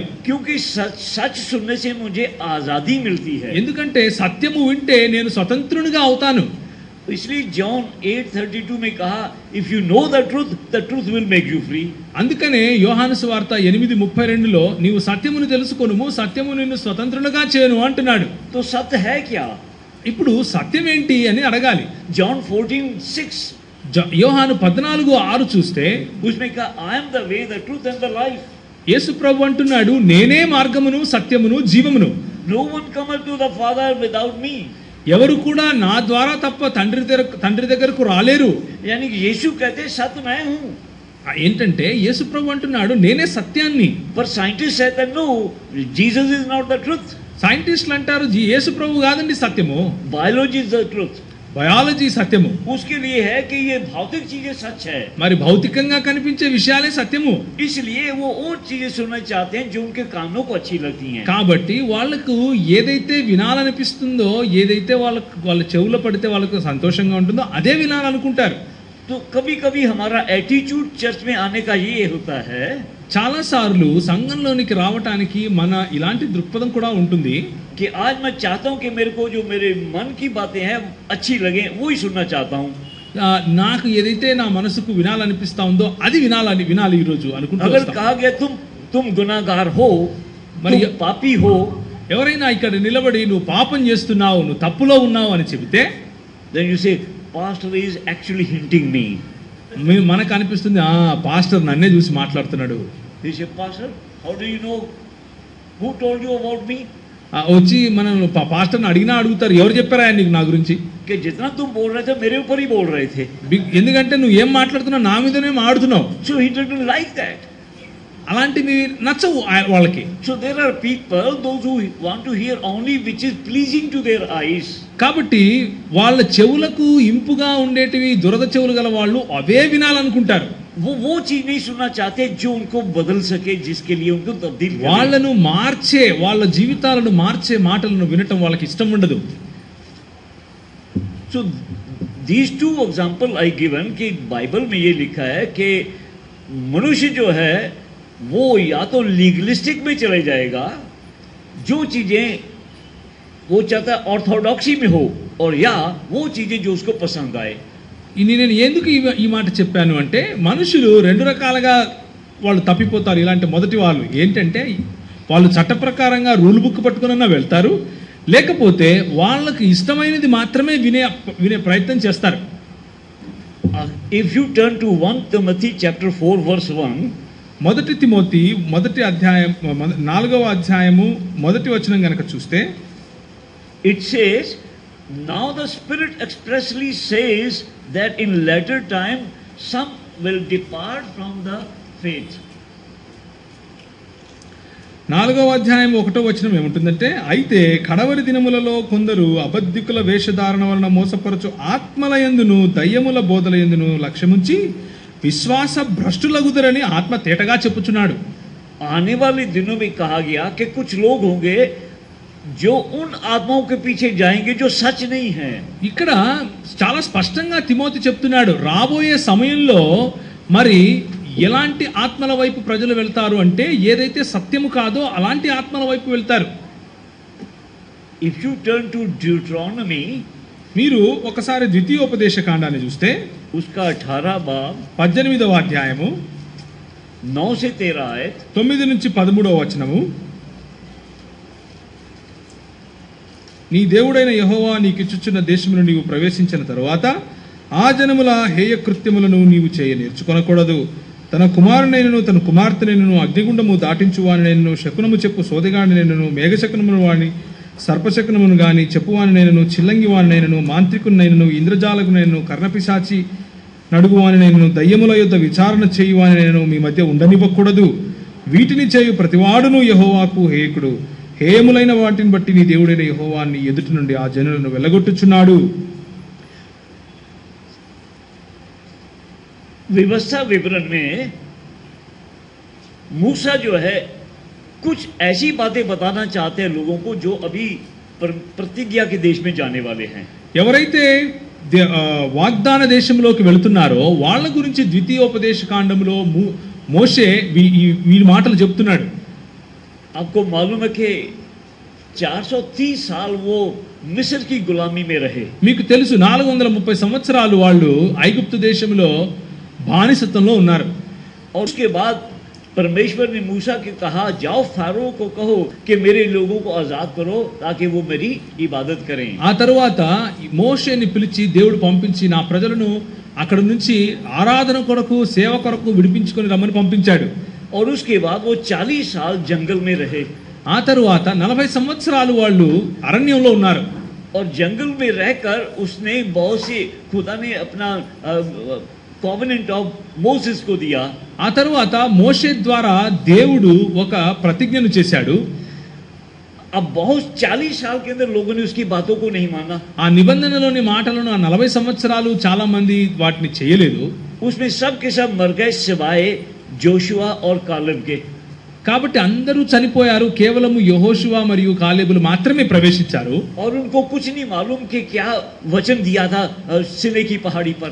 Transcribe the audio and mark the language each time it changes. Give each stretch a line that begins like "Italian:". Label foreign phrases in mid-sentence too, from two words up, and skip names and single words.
Hindi: क्योंकि सच सुनने से मुझे आजादी मिलती है.
Telugu: ఎందుకంటే సత్యము వింటే నేను స్వతంత్రునిగా అవుతాను.
Hindi: इसलिए जॉन 8:32 में कहा,
English: If you know the truth will make you free.
Telugu: అందుకనే యోహాను సువార్త 8:32లో నీవు సత్యమును తెలుసుకొనుము, సత్యము నిన్ను స్వతంత్రునిగా చేయును అంటున్నాడు.
Hindi: तो सत्य है क्या?
Telugu: ఇప్పుడు సత్యం ఏంటి అని అడగాలి.
Hindi: जॉन 14:6
Telugu: యోహాను 14:6 చూస్తే
Hindi: उसमें कहा,
English: I am the way the truth and the life.
Telugu: యేసు ప్రభు అంటున్నాడు, నేనే మార్గమును సత్యమును జీవమును.
English: No one cometh to the Father without me.
Telugu: ఎవరు కూడా నా ద్వారా తప్ప తండ్రి దగ్గరకు రాలేరు.
Hindi: यानी कि यीशु कहते सत्य मैं हूँ.
Telugu: ఏంటంటే యేసు ప్రభు అంటున్నాడు, నేనే సత్యాన్ని.
Hindi: पर साइंटिस्ट कहते
English: No, Jesus is not the truth.
Telugu: సైంటిస్టులు అంటారు యేసు ప్రభు కాదండి సత్యము,
English: Biology is the truth.
Telugu: బయాలజీ సత్యము.
Hindi: उसके लिए है कि ये भौतिक चीजें सच है.
Telugu: మరి భౌతికంగా కనిపించే విషయాలే సత్యము.
Hindi: इसलिए वो और चीजें सुनना चाहते हैं जो उनके कानों को अच्छी लगती हैं.
Telugu: కాబట్టి వాళ్ళకు ఏదైతే వినాలనిపిస్తుందో, ఏదైతే వాళ్ళ చెవులో పడితే వాళ్ళకు సంతోషంగా ఉంటుందో అదే వినాలనుకుంటారు.
Hindi: तो कभी कभी हमारा एटीट्यूड चर्च में आने का ये होता है,
Telugu: చాలా సార్లు సంఘంలోనికి రావటానికి మన ఇలాంటి దృక్పథం కూడా ఉంటుంది
Hindi: कि आज मैं चाहता हूं कि मेरे को जो मेरे मन की बातें हैं अच्छी लगे, वो ही सुनना चाहता हूं.
Telugu: నాకు ఏదైతే నా మనసుకు వినాలనిపిస్తా ఉందో అది వినాలి ఈ రోజు అనుకుంటూ.
Hindi: अगर कहा गया तुम गुनाहगार हो,
Telugu: మరి
Hindi: पापी हो,
Telugu: ఎవరైనా ఇక్కడ నిలబడి నువ్వు పాపం చేస్తున్నావు, నువ్వు తప్పులో ఉన్నావు అని చెబితే,
English: then you say pastor is actually hinting me.
Telugu: మనకు అనిపిస్తుంది పాస్టర్ నన్నే చూసి మాట్లాడుతున్నాడు.
English: He said, pastor, how do you know? Who told you about me?
Telugu: వచ్చి మనం పాస్టర్ని అడుగుతారు, ఎవరు చెప్పారా నీకు నా గురించి?
Hindi: कि जितना तुम बोल रहे थे मेरे ऊपर ही बोल रहे थे.
Telugu: ఎందుకంటే నువ్వు ఏం మాట్లాడుతున్నావు నా మీదనే ఆడుతున్నావు.
English: So he didn't like that.
Telugu: అలాంటివి నచ్చవు వాళ్ళకి.
English: So there are people, those who want to hear only which is pleasing to their eyes.
Telugu: కాబట్టి వాళ్ళ చెవులకు ఇంపుగా ఉండేటివి దురద చెవులు గల వాళ్ళు అవే వినాలనుకుంటారు.
Hindi: वो चीज नहीं सुनना चाहते जो उनको बदल सके, जिसके लिए उनको तब्दील करे।
Telugu: వాళ్ళను మార్చే, వాళ్ళ జీవితాలను మార్చే మాటలను వినటం వాళ్ళకి ఇష్టం ఉండదు.
English: So these two example I given
Hindi: कि बाइबल में ये लिखा है कि मनुष्य जो है वो या तो लीगलिस्टिक में चले जाएगा, जो चीजें वो चाहता है ऑर्थोडॉक्सी में हो, और या वो चीजें जो उसको पसंद आए।
Telugu: నేను ఎందుకు ఈ మాట చెప్పాను అంటే, మనుషులు రెండు రకాలుగా వాళ్ళు తప్పిపోతారు. ఇలాంటి మొదటి వాళ్ళు ఏంటంటే, వాళ్ళు చట్ట ప్రకారంగా
English: rule book
Telugu: పట్టుకున్నా వెళ్తారు, లేకపోతే వాళ్ళకి ఇష్టమైనది మాత్రమే వినే ప్రయత్నం చేస్తారు.
English: If you turn to 1 Timothy chapter 4 verse 1,
Telugu: మొదటి తిమోతి మొదటి అధ్యాయం 4వ అధ్యాయము మొదటి వచనం గనక చూస్తే,
English: it says, now the Spirit expressly says that in latter time some will depart from the faith.
Telugu: 4వ అధ్యాయం 1వ వచనం ఏముంటుందంటే, అయితే కడవరి దినములలో కొందరు అబద్ధికుల వేషధారణ వలన మోసపరచు ఆత్మలయందును దయ్యముల బోధలయందును లక్ష్యముంచి విశ్వాస భ్రష్టులగుదరని ఆత్మ తేటగా చెప్పుచున్నాడు.
Hindi: आने वाले दिनों में कहा गया कि कुछ लोग होंगे जो उन आत्माओं के पीछे जाएंगे जो सच नहीं है.
Telugu: ఇక్కడ చాలా స్పష్టంగా తిమోతి చెప్తున్నాడు, రాబోయే సమయంలో మరి ఎలాంటి ఆత్మల వైపు ప్రజలు వెళ్తారు అంటే, ఏదైతే సత్యము కాదో అలాంటి ఆత్మల వైపు వెళ్తారు.
English: If you turn to Deuteronomy,
Telugu: మీరు ఒకసారి ద్వితీయోపదేశ కాండాన్ని చూస్తే,
Hindi: उसका 18 बाब
Telugu: 18వ అధ్యాయము
Hindi: 9 से 13 आयत,
Telugu: 9 నుంచి 13వ వచనము, నీ దేవుడైన యెహోవా నీకిచ్చుచున్న దేశమును నీవు ప్రవేశించిన తరువాత ఆ జనముల హేయ కృత్యములను నీవు చేయ నేర్చుకొనకూడదు. తన కుమారునైనను తన కుమార్తెనైనను అగ్నిగుండము దాటించువానినైనను శకునము చెప్పు సోదెగాడినైనను మేఘశకునమును వాని సర్పశకునమును గాని చెప్పువానినైనను చిల్లంగి వానినైనను మాంత్రికునైనను ఇంద్రజాలకునైనను కర్ణపిశాచి నడుగువానినైనను దయ్యముల యొద్ద విచారణ చేయువానినైనను మీ మధ్య ఉండనివ్వకూడదు. వీటిని చేయు ప్రతివాడును యెహోవాకు హేయకుడు. హేయములైన వాటిని బట్టి నీ దేవుడైన యెహోవా నీ ఎదుటి నుండి ఆ జనులను వెళ్ళగొట్టుచున్నాడు.
Hindi: व्यवस्था विवरण में मूसा जो है कुछ ऐसी बातें बताना चाहते हैं लोगों को जो अभी प्रतिज्ञा के देश में जाने वाले हैं.
Telugu: ఎవరైతే వాగ్దాన దేశంలోకి వెళుతున్నారో వాళ్ళ గురించి ద్వితీయోపదేశ కాండంలో మోషే ఈ మాటలు చెప్తున్నాడు.
Hindi: आपको मालूम है कि 430 साल वो मिस्र की गुलामी में रहे.
Telugu: మీకు తెలుసు 430 సంవత్సరాలు వాళ్ళు ఐగుప్తు దేశంలో బానిసత్వంలో ఉన్నారు.
Hindi: और उसके बाद परमेश्वर ने मूसा के कहा, जाओ फारो को कहो कि मेरे लोगों को आजाद करो ताकि वो मेरी इबादत करें.
Telugu: ఆ తరువాత మోషేని పిలిచి దేవుడు పంపించి నా ప్రజలను అక్కడ నుంచి ఆరాధన కొరకు సేవ కొరకు విడిపించుకొని రమ్మని పంపించాడు.
Hindi: और उसके बाद वो 40 साल जंगल में रहे.
Telugu: ఆ తరువాత 40 సంవత్సరాలు వాళ్ళు అరణ్యంలో ఉన్నారు.
Hindi: और जंगल में रहकर उसने बहुत से खुदा ने अपना
English: covenant of Moses
Hindi: को दिया.
Telugu: ఆ తరువాత మోషే ద్వారా దేవుడు ఒక ప్రతిజ్ఞను చేశాడు.
Hindi: अब बहुत 40 साल के अंदर लोगों ने उसकी बातों को नहीं माना.
Telugu: ఆ నిబంధనలోని మాటలను ఆ 40 సంవత్సరాలు చాలా మంది వాటిని చేయలేదు.
Hindi: उसमें सब के सब मर गए सिवाय जोशुआ और कालेब के.
Telugu: కాబట్టి అందరూ చనిపోయారు, కేవలం యెహోషువ మరియు కాలేబులు మాత్రమే ప్రవేశించారు.
Hindi: और उनको कुछ नहीं मालूम कि क्या वचन दिया था सिनै की पहाड़ी पर.